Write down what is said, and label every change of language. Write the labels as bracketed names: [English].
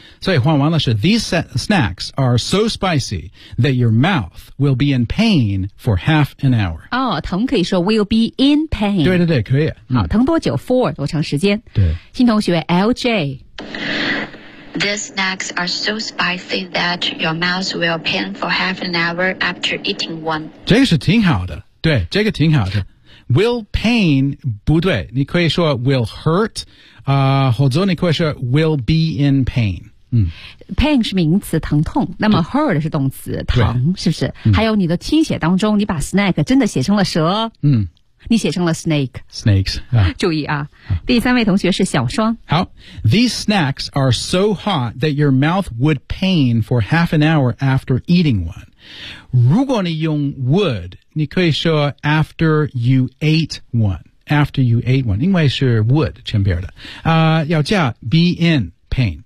[Chinese] 所以换完了是 [English] these snacks are so spicy that your mouth will be in pain for half an hour. [Chinese] 哦疼可以说 [English] will be in pain. [Chinese] 对对对可以。好疼多久 for 多长时间。对。新同学 LJ。 [English] These snacks are so spicy that your mouth will pain for half an hour after eating one. [Chinese] 这个是挺好的，对，这个挺好的。 [English] Will pain [Chinese] 不对，你可以说 [English] will hurt， [Chinese] 或者你可以说 [English] will be in pain。 [Chinese] Pain 是名词，疼痛。那么 hurt 是动词，疼，是不是？还有你的听写当中，你把 snack 真的写成了蛇。你写成了 snake. [English] Snakes.、 [Chinese] 注意啊第三位同学是小双。 [English] 好 These snacks are so hot that your mouth would pain for half an hour after eating one. [Chinese] 如果你用 would, 你可以说 [English] after you ate one. [Chinese] After you ate one. 因为是 would, 前边的。要加 [English] be in pain.